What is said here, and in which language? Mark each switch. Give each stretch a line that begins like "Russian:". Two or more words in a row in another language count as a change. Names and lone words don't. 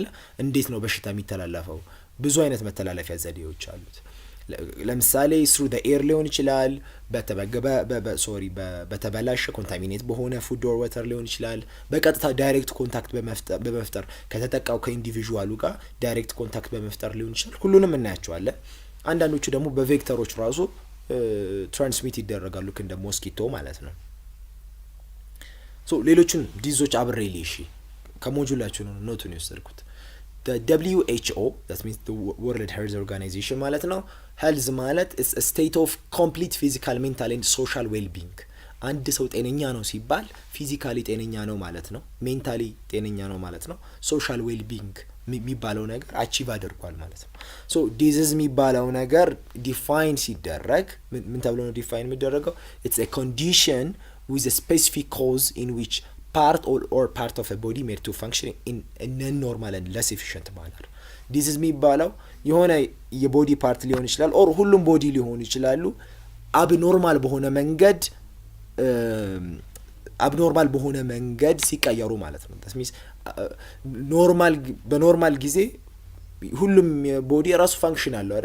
Amharic: እንዴት ነው በሽታ የሚተላለፈው? ብዙ አይነት መተላለፊያ ዘዴዎች አሉት። ለምሳሌ
English: through the air
Amharic: ሊሆን ይችላል፣ በተበላሸ ኮንታሚኔት በሆነ
English: food or water
Amharic: ሊሆን ይችላል። በቀጥታ
English: direct contact
Amharic: በመፍጠር ከተጠቃው ከኢንዲቪዥዋሉ ጋር
English: direct contact
Amharic: በመፍጠር ሊሆን ይችላል። ሁሉንም እናያቸዋለን። አንዳንዶቹ ደግሞ በቬክተሮች ራሱ ትራንስሚት ይደረጋሉ እንደ ሞስኪቶ ማለት ነው። ሶ ሌሎችን ዲዞች አብሬ ልይሽ ከሞጁላችሁ ነው ኖቱን የወሰድኩት።
English: WHO that means the World Health Organization
Amharic: ማለት ነው። ሄልዝ ማለት
English: is a state of complete physical, mental and social well-being።
Amharic: አንድ ሰው ጤነኛ ነው ሲባል ፊዚካሊ ጤነኛ ነው ማለት ነው፣ ሜንታሊ ጤነኛ ነው ማለት ነው።
English: social well-being
Amharic: የሚባለው ነገር አቺቭ አድርጓል ማለት ነው። ሶ ዲዚዝ የሚባለው ነገር ዲፋይን ሲደረግ ምን ተብሎ ነው ዲፋይን የሚደረገው?
English: ኢትስ a condition with a specific cause in which part or part of a body made to function in a non-normal and less efficient manner።
Amharic: ዲዚዝ የሚባለው የሆነ የቦዲ ፓርት ሊሆን ይችላል ኦር ሁሉም ቦዲ ሊሆኑ ይችላሉ አብኖርማል በሆነ መንገድ ሲቀየሩ ማለት ነው። ተስሚስ በኖርማል ጊዜ ሁሉም ቦዲ የራሱ ፋንክሽን አለው አይደለ?